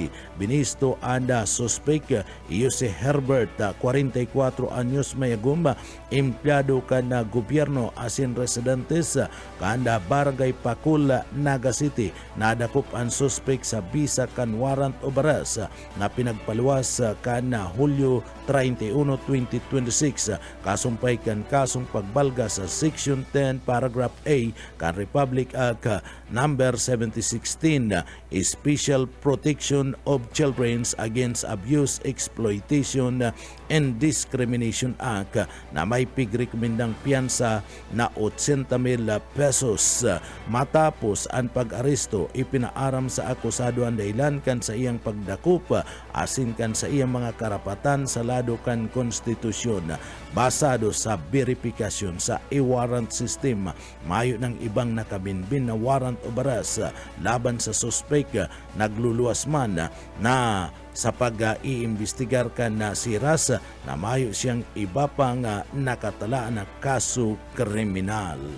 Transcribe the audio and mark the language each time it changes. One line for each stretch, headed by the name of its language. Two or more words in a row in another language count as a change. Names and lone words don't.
Bikol: Binisto anda suspek iyo si Herbert 44 anyos mayagumba, empleyado kana gobyerno asin residentes kanda Barangay Pakul, Naga City. Nadakop ang suspek sa bisa kan
English: warrant of arrest
Bikol: na pinagpaluwas kana Hulyo 31, 2026. Kasumpay kan kasong pagbalga sa Section 10 Paragraph A kan Republic Act number 7016, Special Protection of Children Against Abuse, Exploitation and Discrimination Act na may pigrekomendang piyansa na 80,000 pesos. Matapos ang pag-aresto, ipinaaram sa akusado ang dahilan kan sa iyang pagdakup asin kan sa iyang mga karapatan sa lado kan konstitusyon. Basado sa verifikasyon sa
English: e-warrant system,
Bikol: mayo ng ibang nakabinbin na
English: warrant of arrest
Bikol: laban sa suspek, nagluluwas man na sa pag-iimbestigar kan na si Ras na mayo siyang iba pang nakatalaan na kaso kriminal.